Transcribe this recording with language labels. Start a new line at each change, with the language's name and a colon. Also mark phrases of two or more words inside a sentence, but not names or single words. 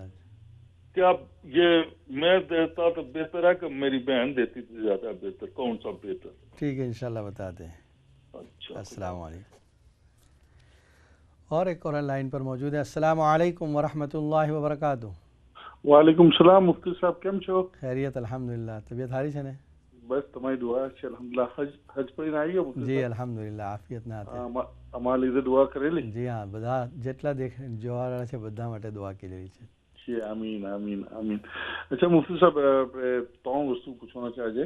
Urdu: کیا یہ میں دیتا تو بہتر ہے کہ میری بہن دیتی تھی زیادہ بہتر؟ کون سا بہتر؟ ٹھیک ہے انشاءاللہ بتاتے ہیں. اچھا.
Arabic: السلام علیکم.
Urdu: اور ایک اور لائن پر موجود ہے.
Arabic: السلام علیکم ورحمۃ اللہ وبرکاتہ. وعلیکم السلام.
Urdu: مفتی صاحب
Gujarati: કેમ છો؟
Urdu: خیریت الحمدللہ. طبیعت
Gujarati: સારી છે ને؟ બસ તમારી દુઆ છે અલ્હમ્દુલિલ્લાહ. હજ પડીને આવી ગયો મુફતી જી સાહેબ? અલ્હમ્દુલિલ્લાહ આફિયતના હાથે. અમારા લીધે દુઆ કરેલી? જી હા, બધા જેટલા જોવાવાળા છે બધા માટે દુઆ કરેલી છે. જી આમીન આમીન આમીન. અચ્છા મુફતી સાહેબ, આપણે ત્રણ વસ્તુ પૂછવાના છે આજે.